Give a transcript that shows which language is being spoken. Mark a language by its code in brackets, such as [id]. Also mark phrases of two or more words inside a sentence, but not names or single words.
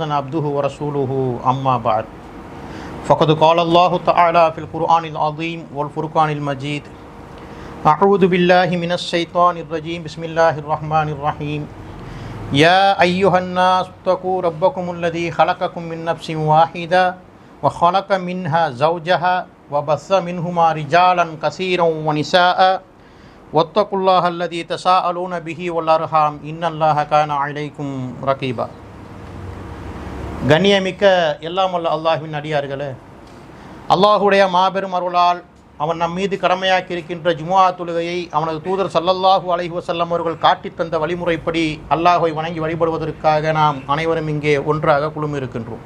[ar] عبده ورسوله أما بعد فقد قال الله تعالى في القرآن العظيم والفرقان المجيد أعوذ بالله من الشيطان الرجيم بسم الله الرحمن الرحيم يا أيها الناس اتقوا ربكم الذي خلقكم من نفس واحدة وخلق منها زوجها وبث منهما رجالا كثيرا ونساء واتقوا الله الذي تساءلون به والأرحام إن الله كان عليكم رقيبا. [ta] கண்ணியமிக்க எல்லாம் வல்ல அல்லாஹ்வின் அடியார்களே, அல்லாஹுடைய மாபெரும் அருளால் அவன் நம் மீது கடமையாக்கி இருக்கின்ற ஜுமுஆ தொழுகையை அவனது தூதர் [ar] صلى الله عليه وسلم [ta] அவர்கள் காட்டித் தந்த வழிமுறைப்படி அல்லாஹ்வை வணங்கி வழிபடுவதற்காக நாம் அனைவரும் இங்கே ஒன்றாக குழுமிருக்கின்றோம்.